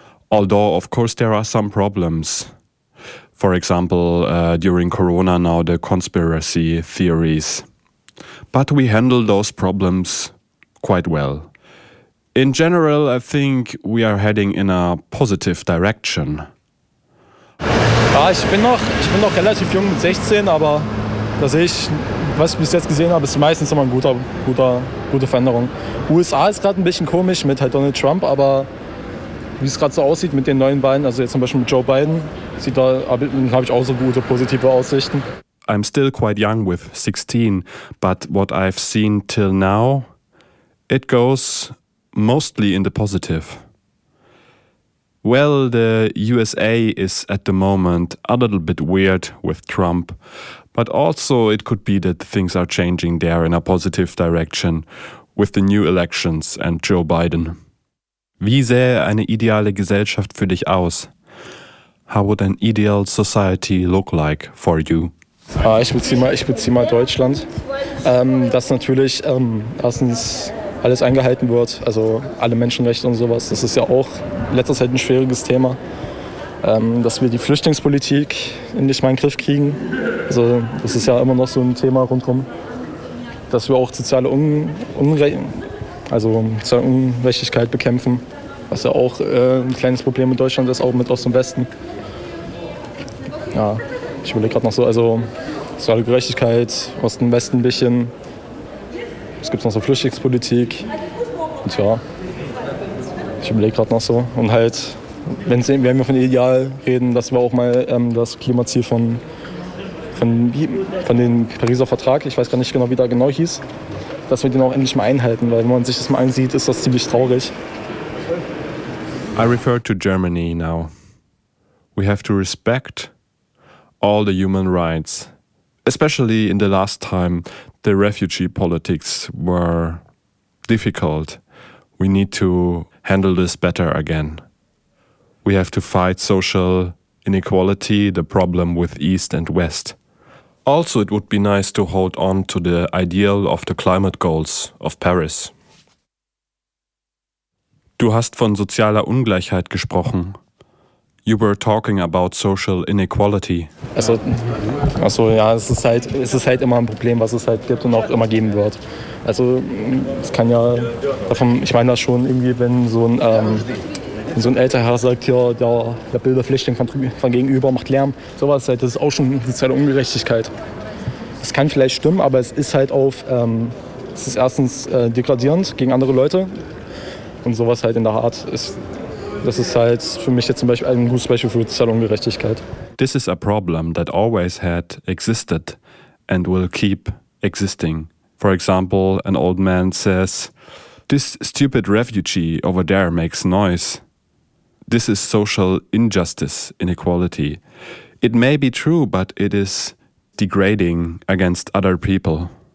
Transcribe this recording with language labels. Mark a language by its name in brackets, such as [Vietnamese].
[English] Although, of course, there are some problems. For example, during Corona now, the conspiracy theories. But we handle those problems quite well. In general, I think we are heading in a positive direction. [German] Ja, ich bin noch relativ jung mit 16, aber da sehe ich, was ich bis jetzt gesehen habe, ist meistens immer eine gute Veränderung. USA ist gerade ein bisschen komisch mit halt Donald Trump, aber wie es gerade so aussieht mit den neuen Wahlen, also jetzt zum Beispiel mit Joe Biden, habe ich auch so gute positive Aussichten. [English] I'm still quite young with 16, but what I've seen till now, it goes mostly in the positive. Well, the USA is at the moment a little bit weird with Trump, but also it could be that things are changing there in a positive direction with the new elections and Joe Biden. [German] Wie sähe eine ideale Gesellschaft für dich aus? [English] How would an ideal society look like for you? [German] Ich beziehe mal Deutschland. Dass natürlich erstens alles eingehalten wird, also alle Menschenrechte und sowas. Das ist ja auch in letzter Zeit ein schwieriges Thema. Dass wir die Flüchtlingspolitik endlich mal in den Griff kriegen. Also das ist ja immer noch so ein Thema rundherum. Dass wir auch soziale Ungerechtigkeit bekämpfen. Was ja auch ein kleines Problem in Deutschland ist, auch mit Ost und Westen. Ja. Ich überlege gerade noch so, also soziale Gerechtigkeit, Osten, Westen ein bisschen. Es gibt noch so Flüchtlingspolitik. Und ja, ich überlege gerade noch so. Und halt, wenn wir von Ideal reden, dass wir auch mal das Klimaziel von dem Pariser Vertrag, ich weiß gar nicht genau, wie der genau hieß, dass wir den auch endlich mal einhalten. Weil wenn man sich das mal einsieht, ist das ziemlich traurig. [English] I refer to Germany now. We have to respect all the human rights, especially in the last time the refugee politics were difficult. We need to handle this better again. We have to fight social inequality, the problem with East and West. Also, it would be nice to hold on to the ideal of the climate goals of Paris. [German] Du hast von sozialer Ungleichheit gesprochen. [English] You were talking about social inequality. [German] Also ja, es ist halt immer ein Problem, was es halt gibt und auch immer geben wird. Also es kann ja davon, ich meine das schon irgendwie, wenn so ein älterer Herr sagt, ja, der Bilderflüchtling von gegenüber macht Lärm, sowas halt, das ist auch schon soziale Ungerechtigkeit. Das kann vielleicht stimmen, aber es ist halt auf, es ist erstens degradierend gegen andere Leute und sowas halt in der Art ist. Das ist halt für mich jetzt zum Beispiel ein gutes Beispiel für soziale Ungerechtigkeit. [English] This is a problem that always had existed and will keep existing. For example, an old man says, "This stupid refugee over there makes noise." This is social injustice, inequality. It may be true, but it is degrading against other people.